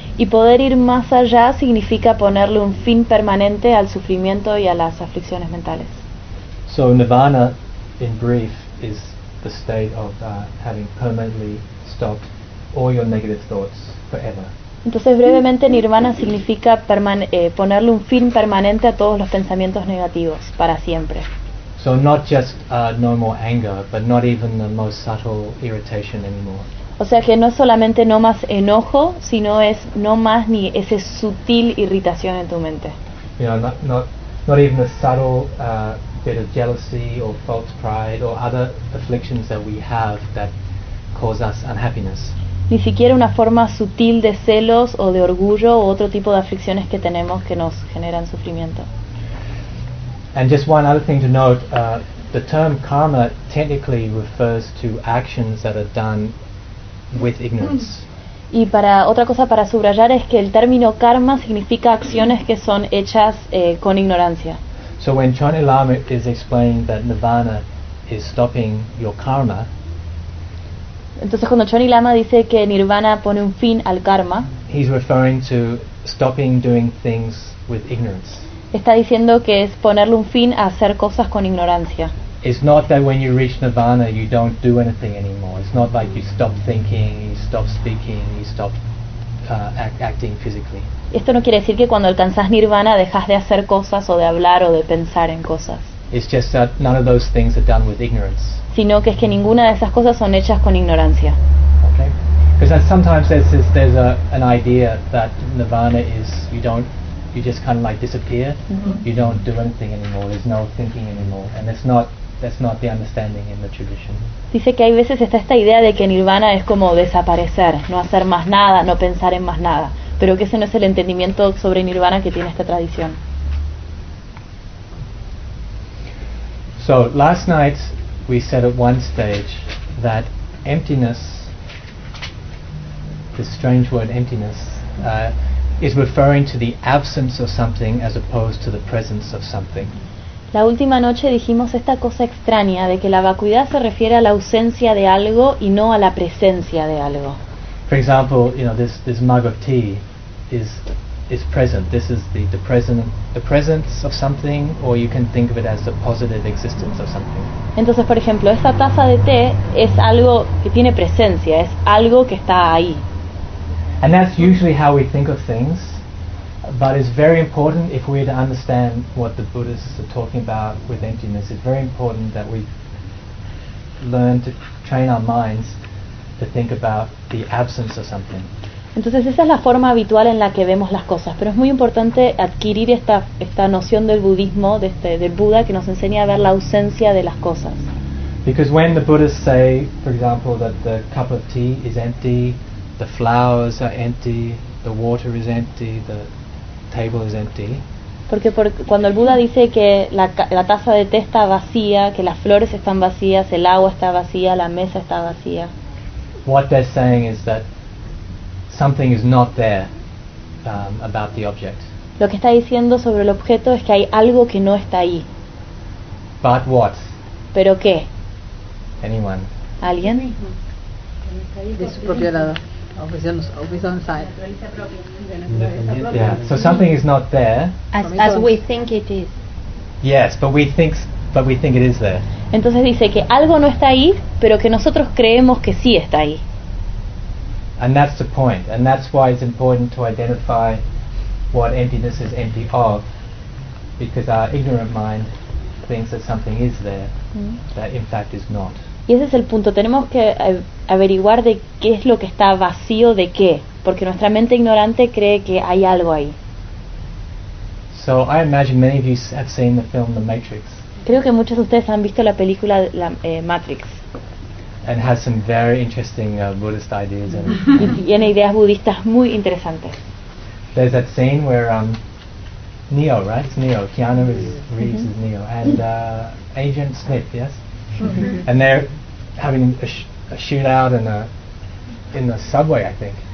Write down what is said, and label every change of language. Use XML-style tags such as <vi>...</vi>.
<es>Y poder ir más allá significa ponerle un fin permanente al sufrimiento y a las aflicciones mentales.</es> <en>So nirvana, in brief, is the state of having permanently stopped all your negative thoughts forever.</en> <es>Entonces brevemente nirvana significa ponerle un fin permanente a todos los pensamientos negativos para siempre.</es> <en>So not just no more anger, but not even the most subtle irritation anymore.</en> <es>O sea que no solamente no más enojo, sino es no más ni ese sutil irritación en tu mente.</es> <en>You know, not even a subtle bit of jealousy or false pride or other afflictions that we have that cause us unhappiness.</en> <es>Ni siquiera una forma sutil de celos o de orgullo o otro tipo de aflicciones que tenemos que nos generan sufrimiento.</es> <en>And just one other thing to note, the term karma technically refers to actions that are done with ignorance.</en> <es>Y para otra cosa para subrayar es que el término karma significa acciones que son hechas con ignorancia.</es> <en>So when Chan Lama is explaining that nirvana is stopping your karma,</en> <es>entonces cuando Chan Lama dice que nirvana pone un fin al karma,</es> <en>he's referring to stopping doing things with ignorance.</en> <es>Está diciendo que es ponerle un fin a hacer cosas con ignorancia.</es> <en>It's not that when you reach nirvana you don't do anything anymore. It's not like you stop thinking, you stop speaking, you stop acting physically.</en> <es>Esto no quiere decir que cuando alcanzas nirvana dejas de hacer cosas o de hablar o de pensar en cosas.</es> <en>It's just that none of those things are done with ignorance.</en> <es>Sino que es que ninguna de esas cosas son hechas con ignorancia. Okay.</es> <en>Because sometimes there's an idea that nirvana is you just kind of like disappear. Mm-hmm. You don't do anything anymore. There's no thinking anymore, and that's not the understanding in the tradition.</en> <es>Dice que hay veces está esta idea de que nirvana es como desaparecer, no hacer más nada, no pensar en más nada, pero que ese no es el entendimiento sobre nirvana que tiene esta tradición.</es> <en>So last night we said at one stage that emptiness, this strange word emptiness, is referring to the absence of something as opposed to the presence of something.</en> <es>La última noche dijimos esta cosa extraña de que la vacuidad se refiere a la ausencia de algo y no a la presencia de algo.</es> <en>For example, you know, this mug of tea is present. This is the presence of something, or you can think of it as the positive existence of something.</en> <es>Entonces, por ejemplo, esta taza de té es algo que tiene presencia, es algo que está ahí.</es> <en>And that's usually how we think of things, but it's very important if we're to understand what the Buddhists are talking about with emptiness. It's very important that we learn to train our minds to think about the absence of something.</en> <es>Entonces esa es la forma habitual en la que vemos las cosas, pero es muy importante adquirir esta noción del budismo, del Buda, que nos enseña a ver la ausencia de las cosas.</es> <en>Because when the Buddhists say, for example, that the cup of tea is empty, the flowers are empty, the water is empty, the table is empty.</en> <es>Porque cuando el Buda dice que la taza de té está vacía, que las flores están vacías, el agua está vacía, la mesa está vacía.</es> <en>What they're saying is that something is not there about the object.</en> <es>Lo que está diciendo sobre el objeto es que hay algo que no está ahí.</es> <en>But what?</en> <es>¿Pero qué?</es> <en>Anyone?</en> <es>¿Alguien? De su propio lado.</es> <en>Yeah. So something is not there. As we think it is. Yes, but we think it is there.</en> <es>Entonces dice que algo no está ahí, pero que nosotros creemos que sí está ahí.</es> <en>And that's the point, and that's why it's important to identify what emptiness is empty of, because our ignorant mind thinks that something is there that in fact is not.</en> <es>Y ese es el punto, tenemos que averiguar de qué es lo que está vacío de qué, porque nuestra mente ignorante cree que hay algo ahí.</es> <en>So I imagine many of you have seen the film The Matrix.</en> <es>Creo que muchos de ustedes han visto la película Matrix.</es> <en>And has some very interesting Buddhist ideas in</en> <es>it. Y tiene ideas budistas muy interesantes.</es> <en>There's that scene where Neo, right? It's Neo. Keanu Reeves is Neo. And Agent Smith, yes? Mm-hmm. And they're having a shootout in the subway, I think.</en>